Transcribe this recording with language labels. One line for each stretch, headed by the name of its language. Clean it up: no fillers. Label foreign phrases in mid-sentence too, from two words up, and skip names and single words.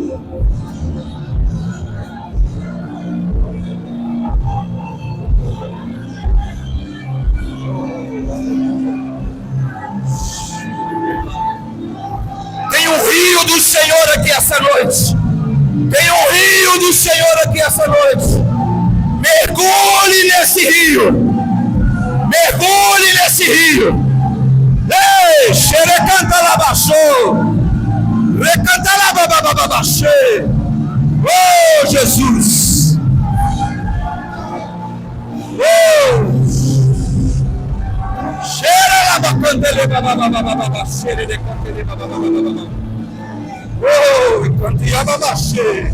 Portuguese: Tem um rio do Senhor aqui essa noite. Tem um rio do Senhor aqui essa noite. Mergulhe nesse rio. Mergulhe nesse rio. Ei, xerecanta labaxou. Recanta lababababaxê. Oh, Jesus. Oh. Cheira labacandele bababababaxê. Decantele babababababá. Oh, cantia babaxê.